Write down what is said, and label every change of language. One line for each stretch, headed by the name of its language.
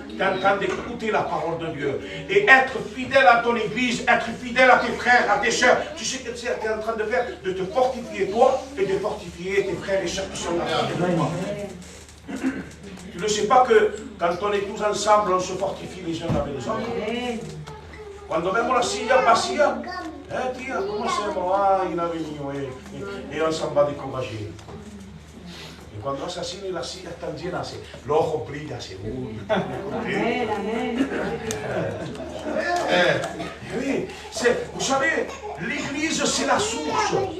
French: Tu es en train d'écouter la parole de Dieu. Et être fidèle à ton église, être fidèle à tes frères, à tes sœurs. Tu sais que tu es en train de faire, de te fortifier toi et de fortifier tes frères et sœurs qui sont là. Tu ne sais pas que quand on est tous ensemble, on se fortifie les uns avec les autres.
Spanish: Cuando vemos la silla vacía, tía, ¿cómo hacemos? Ay, no ha venido y
French: on s'en va décourager.
Spanish: Y cuando hace así, las sillas están llenas, los ojos brillan, así. Amén, amén.
French: Oui, vous savez, l'église, c'est la source.